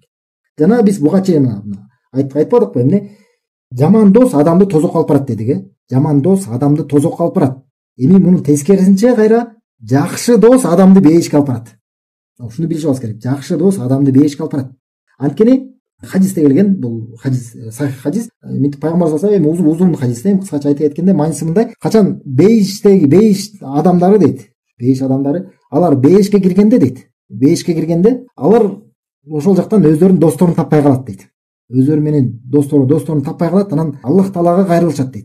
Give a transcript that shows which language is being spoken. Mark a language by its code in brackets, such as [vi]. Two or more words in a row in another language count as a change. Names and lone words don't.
[ky] Жана биз буга чейин айтпадыкпы эмне? Жаман дос адамды тозокко алып барат дедик, Жаман дос адамды тозокко алып барат. Эми мунун тескерисинче кайра жакшы дос адамды бейишке алып барат. Ушуну билишибиз керек. Жакшы дос адамды бейишке алып барат. Анткени хадисте келген, бул хадис сахих хадис, Пайгамбар [ar] صلى الله عليه وسلم [ky] узун хадисте кыскача айтып кеткенде, майнысы мындай: качан бейиш адамдары дейт, бейиш адамдары, алар бейишке киргенде, алар ошол жактан өздөрүнүн досторун таппай калат дейт. Өздөрү менен досторун таппай калат, анан Аллах Таалага кайрылышат дейт.